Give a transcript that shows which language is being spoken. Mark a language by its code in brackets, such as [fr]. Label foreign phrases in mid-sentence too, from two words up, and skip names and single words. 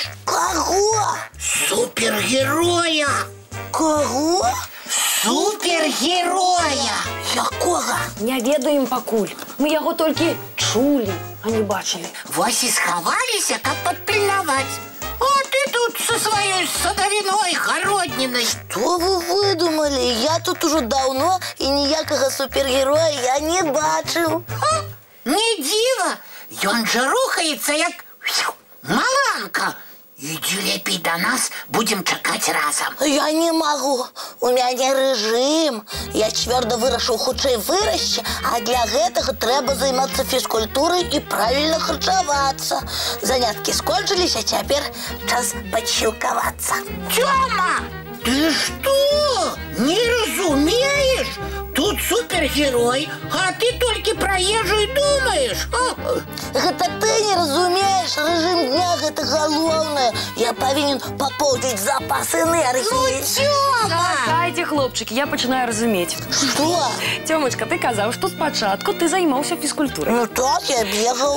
[be] Каго? супергероя. Каго? Супергероя. Якога? Не ведаем пакуль. Мы яго толькі чулі, а не бачылі. Вось і схаваліся, каб падпільнаваць. [ru] А ты тут со своей садовиной, городниной. Что вы выдумали? Я тут уже давно и [be] ніякага супергероя я не бачыў. Не дзіва, ён жа рухаецца як маланка. Иди лепей до нас, будем чакаць разом. [ru] Я не могу, [be] у мяне рэжым. Я цвёрда вырашыў хутчэй вырасці, а для гэтага трэба займацца фізкультурай і правільна харчавацца. Заняткі скончыліся, цяпер час падсілкавацца. [ru] Тёма, ты что? Не разумеешь? Тут супергерой, а ты только про ежу и думаешь. [be] Гэта ты не разумееш, рэжым дня гэта галоўнае. Я павінен папоўніць запас энергіі. Тёма! Дайте, хлопчики, я пачынаю разумець. Што? Тёмачка, ты казаў, што спачатку ты займаўся фізкультурай. Ну так, я бегаў.